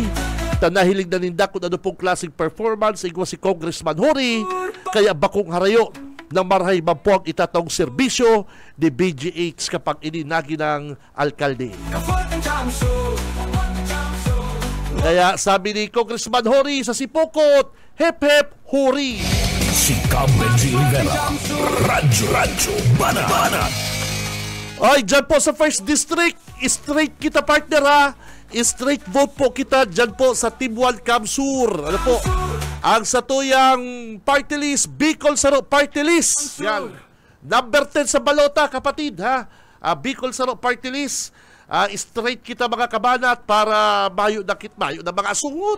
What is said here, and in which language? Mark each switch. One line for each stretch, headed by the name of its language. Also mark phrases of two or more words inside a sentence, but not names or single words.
Bikol: Nahilig na ninda kung ano pong klaseng performance igwa si Congressman Jory, kaya bakong harayo ng marhay man po ang itatawang serbisyo ni BGH kapag ininagi ng alkalde.
Filipino: Kaya sabi ni Congressman Jory sa Sipokot, hep hep Jory.
Bikol: Si Cam Benji Rivera. Radyo Banat. Ay, dyan po sa 1st District, straight kita partner ha.
English: Straight vote
Bikol: po kita dyan po sa Team 1 Kamsur. Ano po? Ang satuyang party list, Bicol Saro Party List. Yan.
Filipino: Number 10 sa balota, kapatid ha.
Bikol: Bicol Saro Party List. Straight kita mga kabanat para mayo na mga sungot.